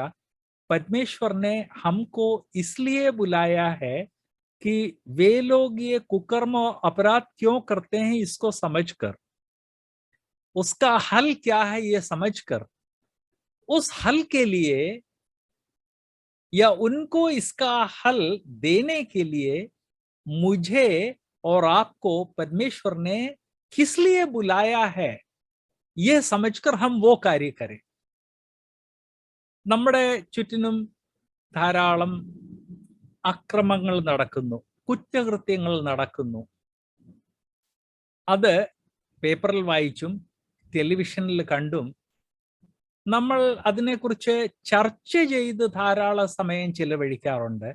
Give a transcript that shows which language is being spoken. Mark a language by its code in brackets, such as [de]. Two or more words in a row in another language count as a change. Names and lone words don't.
[hi] परमेश्वर ने हमको इसलिए बुलाया है कि वे लोग ये कुकर्म और अपराध क्यों करते हैं इसको समझकर, उसका हल क्या है ये समझकर, उस हल के लिए या उनको इसका हल देने के लिए मुझे और आपको परमेश्वर ने किस लिए बुलाया है ये समझकर हम वो कार्य करें. [ml] നമ്മുടെ ചുറ്റിനും ധാരാളം അക്രമങ്ങൾ നടക്കുന്നു, കുറ്റകൃത്യങ്ങൾ നടക്കുന്നു. അത് പേപ്പറിൽ വായിച്ചും ടെലിവിഷനിൽ കണ്ടും നമ്മൾ അതിനെക്കുറിച്ച് ചർച്ച ചെയ്ത് ധാരാളം സമയം ചിലവഴിക്കാറുണ്ട്.